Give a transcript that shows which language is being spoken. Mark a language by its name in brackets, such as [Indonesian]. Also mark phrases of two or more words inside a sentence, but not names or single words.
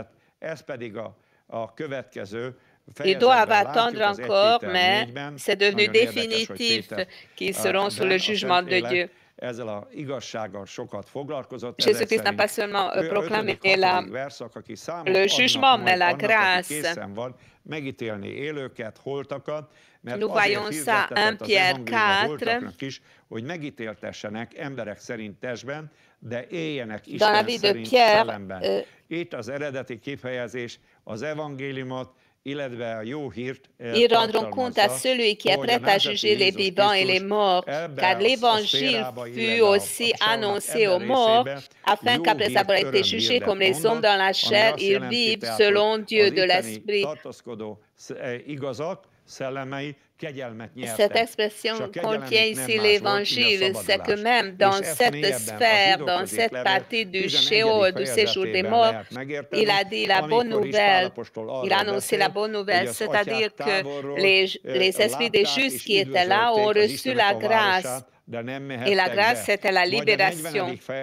[French] Ils doivent attendre encore, mais c'est devenu définitif qu'ils seront sous le jugement de Dieu. Jésus-Christ n'a pas seulement proclamé le jugement, mais la grâce. Nous voyons ça 1 Pierre 4. [Hungarian] Hogy megítéltessenek emberek szerint testben, de éljenek Isten szerint szellemben. Itt az eredeti kifejezés az evangéliumot, illetve a jó hírt [French] Ils rendront compte à celui qui est prêt à juger les vivants et les morts, car l'évangile fut aussi annoncé aux morts, afin qu'après avoir été jugés comme les hommes dans la chair, ils vivent selon Dieu de l'esprit. Cette expression contient ici l'évangile, c'est que même dans cette sphère, dans cette partie du Sheol, du séjour des morts, il a dit la bonne nouvelle, il a annoncé la bonne nouvelle, c'est-à-dire que les esprits des justes qui étaient là ont reçu la grâce, et la grâce c'était la libération.